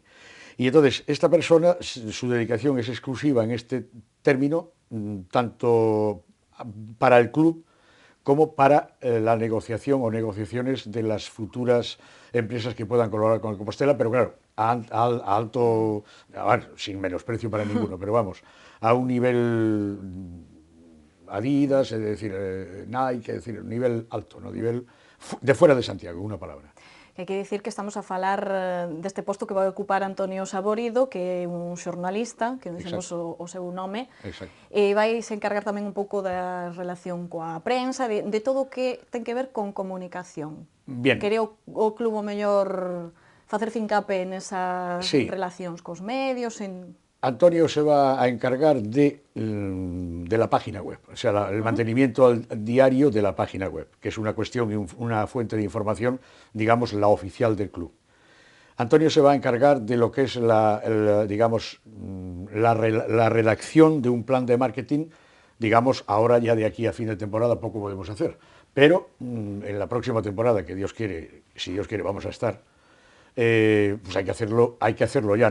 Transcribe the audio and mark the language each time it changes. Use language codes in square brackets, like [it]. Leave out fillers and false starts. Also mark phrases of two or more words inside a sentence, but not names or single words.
[es] Y entonces, esta persona, su dedicación es exclusiva en este término, tanto para el club como para la negociación o negociaciones de las futuras empresas que puedan colaborar con el Compostela, pero claro, a alto, sin menosprecio para ninguno, pero vamos, a un nivel Adidas, es decir, Nike, es decir, un nivel alto, no nivel de fuera de Santiago, una palabra. [gl] Hai que dicir que estamos a falar deste posto que vai ocupar Antonio Saborido, que é un xornalista, que non dicemos o seu nome, e vai se encargar tamén un pouco da relación coa prensa, de todo o que ten que ver con comunicación. [es] Bien. [gl] Quere o club o mellor facer fincapé nesas relacións cos medios, [es] Antonio se va a encargar de la página web, o sea, el mantenimiento diario de la página web, que es una cuestión y una fuente de información, digamos, la oficial del club. Antonio se va a encargar de lo que es la redacción de un plan de marketing, digamos, ahora ya de aquí a fin de temporada poco podemos hacer, pero en la próxima temporada, que Dios quiere, si Dios quiere vamos a estar, pues hay que hacerlo ya.